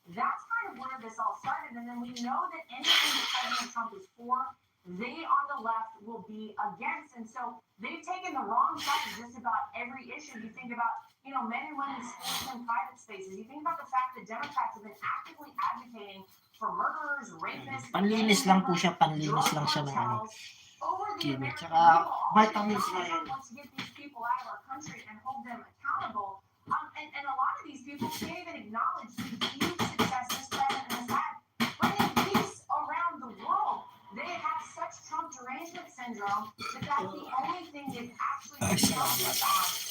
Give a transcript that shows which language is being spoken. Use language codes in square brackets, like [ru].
[en] That's kind of where this all started. And then we know that anything that President Trump is for, they on the left will be against. And so they've taken the wrong side of just about every issue. You think about, men and women's sports and private spaces. You think about the fact that Democrats have been actively advocating for murderers, rapists. [tl] Panlinis lang po siya, panlinis lang siya ng kidney. Tsaka vitamins na yan. [en] Wants to get these people out of our country and hold them accountable. And a lot of these people can't even acknowledge the huge success this president has had bringing peace around the world. They have such Trump derangement syndrome that that's the only thing they've actually been focused on.